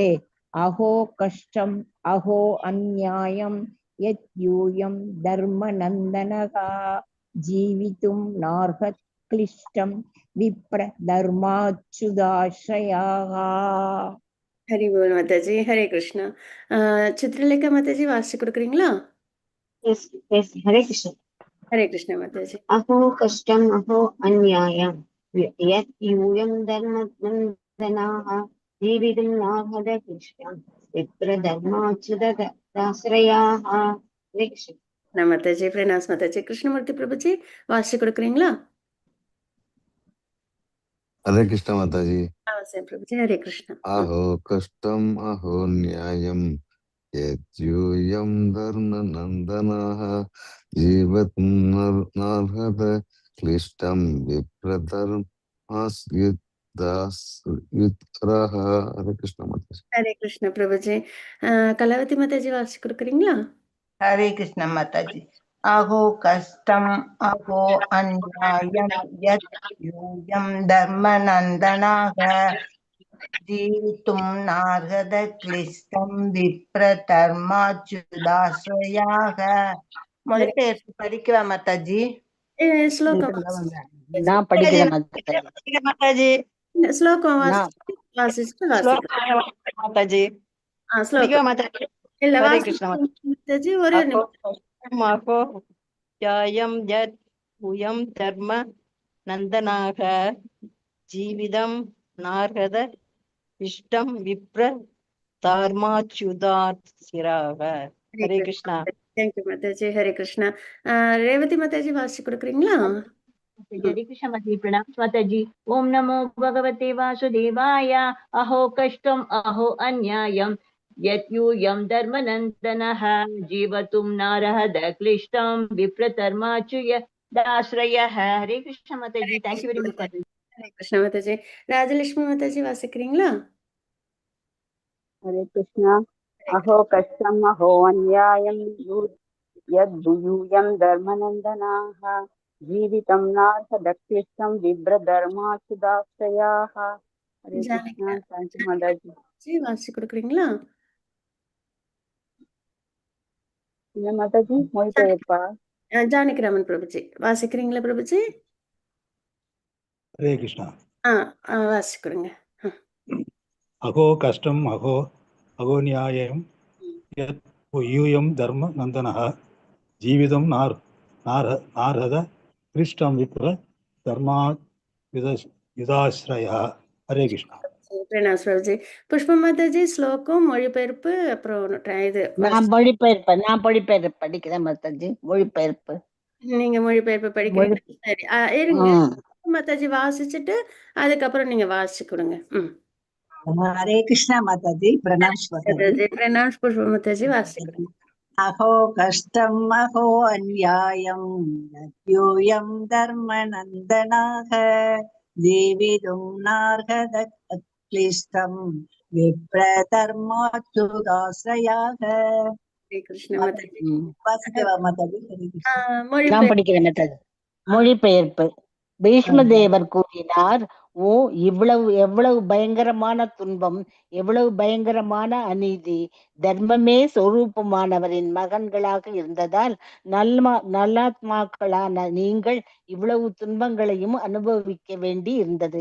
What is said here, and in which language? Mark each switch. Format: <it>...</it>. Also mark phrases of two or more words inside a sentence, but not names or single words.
<sa>अहो कष्टम् अहो अन्यायं यत् यूयं धर्म नन्दनाः जीवितुं नार्हत क्लिष्टं विप्र धर्माच्युताश्रयाः.</sa> <ta>ஹரி போல் மாதாஜி. ஹரே கிருஷ்ணா. சித்ரலேகா மாதாஜி வாசிச்சு கொடுக்குறீங்களா?</ta> <en>Yes, Hare Krishna.</en> <ta>ஹரே கிருஷ்ணா மாதாஜி.</ta> <sa>अहो कष्टम् अहो अन्यायं यत् यूयं धर्म नन्दनाः जीवितुं नार्हत क्लिष्टं विप्रधर्माच्युतदाश्रयाः हरे कृष्ण</sa> <ta>மாதாஜி பிரணாஸ் மாதாஜி. கிருஷ்ணமூர்த்தி பிரபுஜி வாசிச்சு கொடுக்குறீங்களா?</ta> <hi>हरे कृष्ण माता जी।</hi> <ta>அவசியம் பிரபுஜி. ஹரே கிருஷ்ணா.</ta> <sa>अहो कष्टम अहो न्यायम यद्यूयं धर्म नंदनः जीवतं नार्हत क्लिष्टं विप्रधर्मास्युतदाश्रयः।</sa> <hi>हरे कृष्ण माता जी।</hi> <ta>ஹரே கிருஷ்ண பிரபுஜி. கலாவதி மாதாஜி வாசிச்சு கொடுக்குறீங்களா?</ta> <hi>हरे कृष्ण माता जी।</hi> <sa>अहो कष्टम अहो अन्यायं यत् यूयं धर्मनन्दनाः जीवितुं नार्हत क्लिष्टं विप्रधर्माच्युताश्रयाः।</sa> <ta>மொழிபெயர்ப்பு படிக்கவா மாதாஜி? ஸ்லோகம் நான் படிக்கிறேன் மாதாஜி. ஸ்லோகம் நான் வாசிச்சுட்டு மாதாஜி ஸ்லோகம் மாதாஜி இல்ல ஹரே கிருஷ்ண மாதாஜி ஒரு</ta> <sa>महो यायं यत् भूयं धर्म नन्दनाः जीवितं नार्हत इष्टं विप्र धर्माच्युताश्रयाः हरे कृष्णा</sa> <ta>தேங்க்யூ மாதாஜி. ஹரே கிருஷ்ணா. ரேவதி மாதாஜி வாசிச்சு கொடுக்குறீங்களா?</ta> <hi>हरे कृष्ण माताजी प्रणाम माताजी।</hi> <sa>ओम नमो भगवते वासुदेवाय। अहो कष्टम अहो अन्यायं यत्यूयं धर्मनन्दनः जीवतुं नार्हत क्लिष्टं विप्रधर्माच्युतदाश्रयः।</sa> <hi>हरे कृष्ण माताजी।</hi> <en>thank you very much</en> <hi>माताजी।</hi> <ta>ஹரே கிருஷ்ண மாதாஜி. ராஜலட்சுமி மாதாஜி வாசிக்கிறீங்களா?</ta> <hi>हरे कृष्ण।</hi> <sa>अहो कष्टम् अहो अन्यायं यद्यूयं धर्मनन्दनाः जीवितं नार्हत क्लिष्टं विप्रधर्माच्युताश्रयाः।</sa> <hi>हरे कृष्ण।</hi> <en>thank you</en> <hi>माताजी।</hi> <ta>வாசிச்சு கொடுக்குறீங்களா? என்ன மாதாஜி மொழிபெயர்ப்பா? ஜானகிராமன் பிரபுஜி வாசிக்கிறீங்களா பிரபுஜி?</ta> <hi>हरे कृष्ण।</hi> <ta>வாசிச்சு கொடுங்க.</ta> <sa>अहो कष्टम अहो अहो न्यायं यत् यूयं धर्म नंदनः जीवितं नार्हत क्लिष्टं विप्र धर्माच्युताश्रयः।</sa> <hi>हरे कृष्ण।</hi> <ta>பிரணாஸ் பிரபுஜி. புஷ்ப மாதாஜி ஸ்லோகம் மொழிபெயர்ப்பு அப்புறம் இது நான் மொழிபெயர்ப்பு படிக்கிறேன் மாதாஜி மொழிபெயர்ப்பு நீங்க மொழிபெயர்ப்பு படிக்கிறீங்க. சரி இருங்க மாதாஜி வாசிச்சுட்டு அதுக்கப்புறம் நீங்க வாசிச்சு கொடுங்க. हरे कृष्ण माताजी प्रणाम माताजी। பிரணாஸ் புஷ்ப மாதாஜி வாசிச்சு கொடுங்க.</ta> <sa>अहो कष्टम् अहो अन्यायं यद्यूयं धर्मनन्दनाः जीवितुं नार्हत क्लिष्टं विप्रधर्माच्युताश्रयाः।</sa> <ta>ஹரே கிருஷ்ண மாதாஜி. வாசிக்கவா மாதாஜி? ஹரே கிருஷ்ண. நான் படிக்கிறேன் மாதாஜி மொழிபெயர்ப்பு. பீஷ்மதேவர் கூறினார், ஓ எவ்வளவு பயங்கரமான துன்பம், எவ்வளவு பயங்கரமான அநீதி. தர்மமே சொரூபமானவரின் மகன்களாக இருந்ததால் நல்லாத்மாக்களான நீங்கள் இவ்வளவு துன்பங்களையும் அனுபவிக்க வேண்டி இருந்தது.</ta>